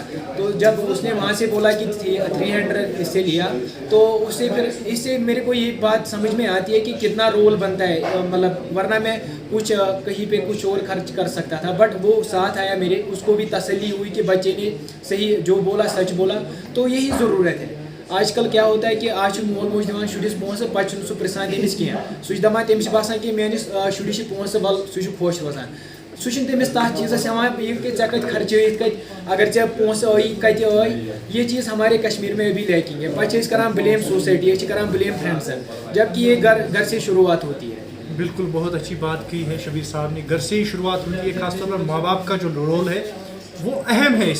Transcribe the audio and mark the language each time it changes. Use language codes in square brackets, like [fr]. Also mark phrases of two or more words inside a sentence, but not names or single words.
[ur] تو جب اس نے وہاں سے بولا کہ 300 اس سے لیا، تو اس سے پھر اس سے میرے کو یہ بات سمجھ میں آتی ہے کہ کتنا رول بنتا ہے. مطلب ورنہ میں کچھ کہیں پہ کچھ اور خرچ کر سکتا تھا، بٹ وہ ساتھ آیا میرے، اس کو بھی تسلی ہوئی کہ بچے نے صحیح جو بولا سچ بولا. تو یہی ضرورت ہے۔ آج کل کیا ہوتا ہے کہ [ks] आज मोल मोज दिवान शुरिस पोंस पचन सह पृसान तमिस कह सह दपान तमिस बासान कि मेनिस शुरिस पोंस वल सह खुश रोजान। सह तमिस तथ चीज़स ये कत खर्च कत अगर ऐ पोंस आई कत आई। [ur] یہ چیز ہمارے کشمیر میں ابھی لیکنگ ہے. [ks] पे करान ब्लेम सोसाइटी, करान ब्लेम फ्रेंड्सन, [ur] جبکہ یہ گھر سے شروعات ہوتی ہے. بالکل، بہت اچھی بات کی ہے شبیر صاحب نے۔ گھر سے ہی شروعات ہوتی ہے، خاص طور پر ماں باپ کا جو رول ہے وہ اہم ہے اس میں.